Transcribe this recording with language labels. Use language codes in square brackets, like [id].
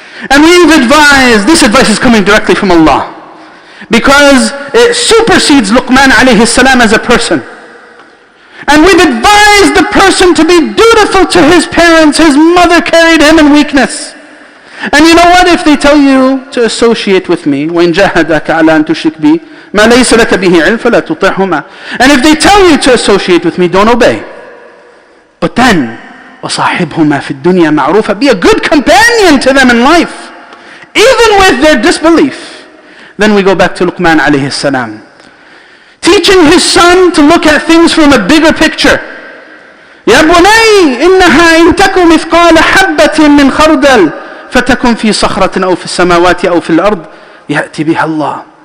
[en] And we've advised, this advice is coming directly from Allah, because it supersedes Luqman alayhi salam as a person. And we've advised the person to be dutiful to his parents. His mother carried him in weakness. And you know what? If they tell you to associate with me, [ar] وَإِنْ جَاهَدَكَ عَلَىٰ أَن تُشْرِكْ بِي مَا لَيْسَ لَكَ بِهِ عِلْمٌ فَلَا تُطِعْهُمَا. [en] And if they tell you to associate with me, don't obey. But then, [ar] وَصَاحِبْهُمَا فِي الدُّنْيَا مَعْرُوفًا. [en] Be a good companion to them in life, even with their disbelief. Then we go back to Luqman alayhi salam, teaching his son to look at things from a bigger picture. [ar] يَا بُنَيْ إِنَّهَا إِن تَكُ مِثْقَالَ حَبَّةٍ مِّنْ خَرْدَلٍ فَتَكُنْ فِي صَخْرَةٍ أَوْ فِي السَّمَاوَاتِ أَوْ فِي الْأَرْضِ يَأْتِ بِهَا اللَّهُ.